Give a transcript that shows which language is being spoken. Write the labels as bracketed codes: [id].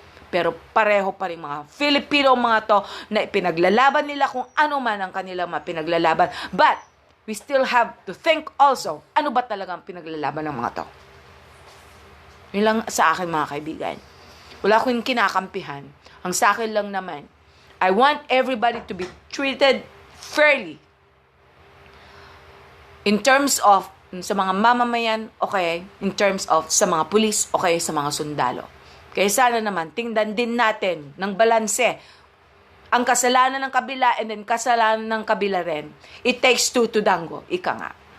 [tl] Pero pareho pa rin mga Filipino mga to na pinaglalaban nila kung ano man ang kanilang mga pinaglalaban. [en] But we still have to think also, [tl] ano ba talagang pinaglalaban ng mga to? Yun lang sa akin mga kaibigan. Wala akong kinakampihan. Ang sa akin lang naman, [en] I want everybody to be treated fairly in terms of [tl] sa mga mamamayan, okay, in terms of sa mga pulis, okay, sa mga sundalo. Kaya sana naman, tingnan din natin ng balanse ang kasalanan ng kabila and then kasalanan ng kabila rin. [en] It takes two to tango, [tl] ika nga.